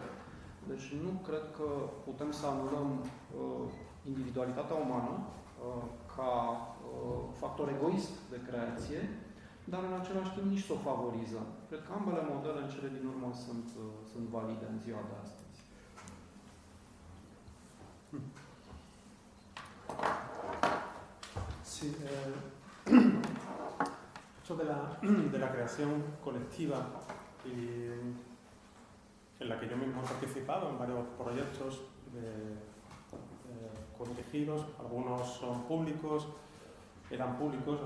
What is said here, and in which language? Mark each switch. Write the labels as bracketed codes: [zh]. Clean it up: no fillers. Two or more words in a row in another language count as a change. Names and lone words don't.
[ro] Deci nu cred că putem să anulăm individualitatea umană ca factor egoist de creație, dar în același timp nici să o favorizăm. Cred că ambele modele în cele din urmă sunt valide în ziua de astăzi. [es] Sí, eso de la creación colectiva y en la que yo mismo he participado en varios proyectos corregidos, algunos son públicos, eran públicos, ¿no?